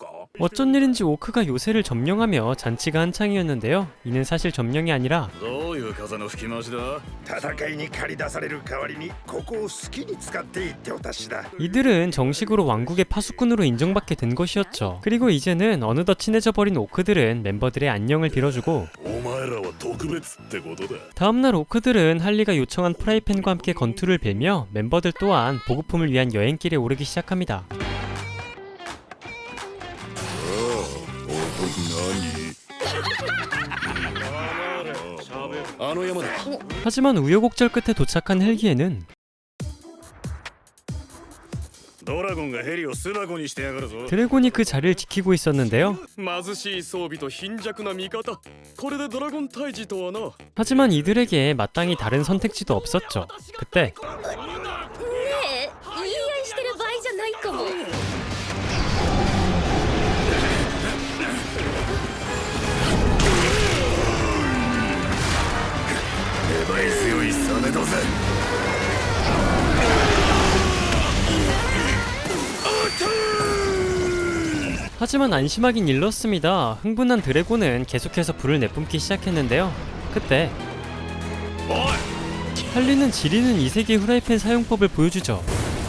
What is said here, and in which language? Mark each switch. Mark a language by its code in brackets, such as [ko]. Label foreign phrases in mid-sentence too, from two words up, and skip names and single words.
[ko] 어쩐 일인지 오크가 요새를 점령하며 잔치가 한창이었는데요. 이는 사실 점령이 아니라 [ja] どういう風の吹き回しだ。戦いに駆り出される代わりにここを好きに使っていってお達しだ [ko] 이들은 정식으로 왕국의 파수꾼으로 인정받게 된 것이었죠. 그리고 이제는 어느덧 친해져 버린 오크들은 멤버들의 안녕을 빌어주고 [ja] お前らは特別ってことだ。 [ko] 다음날 오크들은 할리가 요청한 프라이팬과 함께 건투를 빌며 멤버들 또한 보급품을 위한 여행길에 오르기 시작합니다. [ja] あの山だ [ko] 하지만 우여곡절 끝에 도착한 헬기에는 [ja] ドラゴンがヘリを巣箱にしてやがるぞ。 [ko] 드래곤이 그 자리를 지키고 있었는데요. [ja] 貧しい装備と貧弱な味方これでドラゴン退治とはな [ko] 하지만 이들에게 마땅히 다른 선택지도 없었죠. 그때 [ja] ねえ言い合いしてる場合じゃないかも。粘り強いサメだぜ。 [ko] 하지만 안심하긴 일렀습니다. 흥분한 드래곤은 계속해서 불을 내뿜기 시작했는데요. 그때 할리는 지리는 이세계 후라이팬 사용법을 보여주죠.